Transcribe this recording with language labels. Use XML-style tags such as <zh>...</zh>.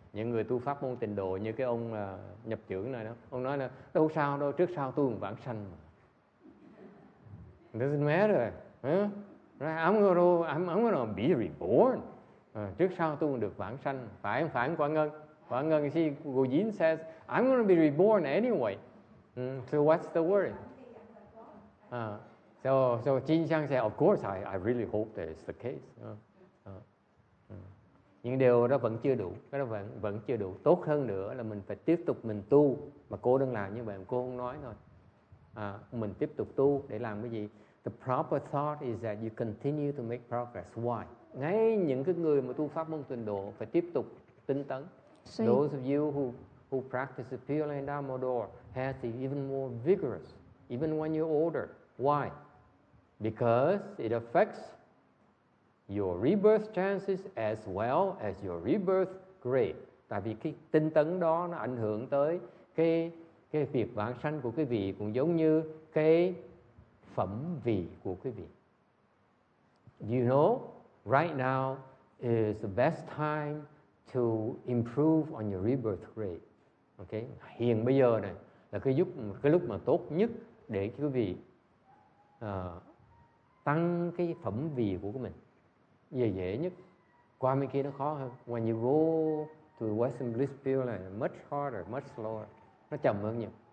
<vi>Những người tu pháp môn tịnh độ như cái ông nhập chưởng này đó, ông nói là đâu sao đâu, trước sau tu vãng sanh mà.</vi> <en>It doesn't matter. Huh? Right? I'm going to be reborn.</en> <vi>Trước sau tu được vãng sanh. Phải không phải Quảng Ngân?</vi> <en>Quảng Ngân, see, Gojin says, I'm going to be reborn anyway. So what's the worry? So Jin Xiang said, of course, I really hope that it's the case.</en> <vi>Nhưng điều đó vẫn chưa đủ. Cái đó vẫn chưa đủ. Tốt hơn nữa là mình phải tiếp tục mình tu. Mà cô đang làm như vậy, cô không nói thôi. Mình tiếp tục tu để làm cái gì?</vi> <en>The proper thought is that you continue to make progress. Why?</en> <vi>Ngay những cái người mà tu pháp môn tịnh độ phải tiếp tục tinh tấn.</vi> <en>Those of you who practice the Pure Land Dharma door has to be even more vigorous, even when you're older. Why? Because it affects your rebirth chances as well as your rebirth grade.</en> <vi>Tại vì cái tinh tấn đó nó ảnh hưởng tới cái việc vãng sanh của quý vị, cũng giống như cái phẩm vị của quý vị.</vi> <en>You know, right now is the best time to improve on your rebirth grade. Okay?</en> <vi>Hiện bây giờ này là cái lúc mà tốt nhất để quý vị tăng cái phẩm vị của mình. Dễ nhất. Qua bên kia nó khó hơn.</vi> <en>When you go to Western Bliss Pure là much harder, much slower.</en> <vi>Nó chậm hơn nhiều.</vi>